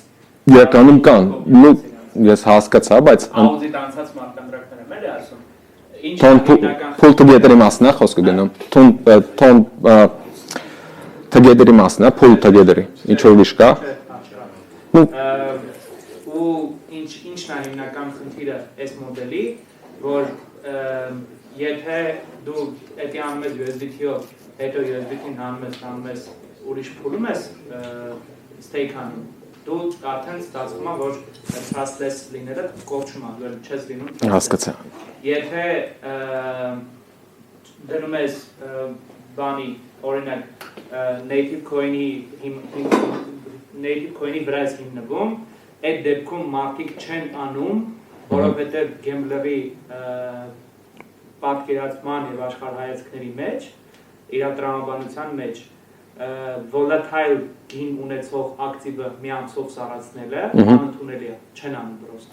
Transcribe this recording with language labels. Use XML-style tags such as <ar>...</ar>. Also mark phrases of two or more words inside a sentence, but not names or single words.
<hy>Իրականում կան, ես հասկացա, բայց Audit անցած</hy> <en>smart contract-</en> <hy>ները մեր է ասում։ Ինչ</hy> <en>pull together-</en> <hy>ի մասն է խոսքը գնում։ Together-ի մասն է,</hy> <en>pull together-</en> <hy>ի, ինչ որ ուրիշ կա։ Ու ինչն է հիմնական խնդիրը այս մոդելի, որ եթե դու էդի անում ես USDT-ով, հետո USDT-ին հանում ես ուրիշ փուլում ես stake անում, դու արդեն ստացվում է, որ trustless լինելը կողչում է, որ չես լինում։ Հասկացա։ Եթե դնում ես բանի, օրինակ</hy> <en>native coin-</en> <hy>ի վրա ես հիմնվում, այդ դեպքում մարդիկ չեն անում, որովհետև գեմբլերի պատկերացման եւ աշխարհայացքների մեջ, իր տրամաբանության մեջ volatile գին ունեցող ակտիվը մի ամսով սառացնելը անընդունելի է, չեն անում պրոստը։</hy>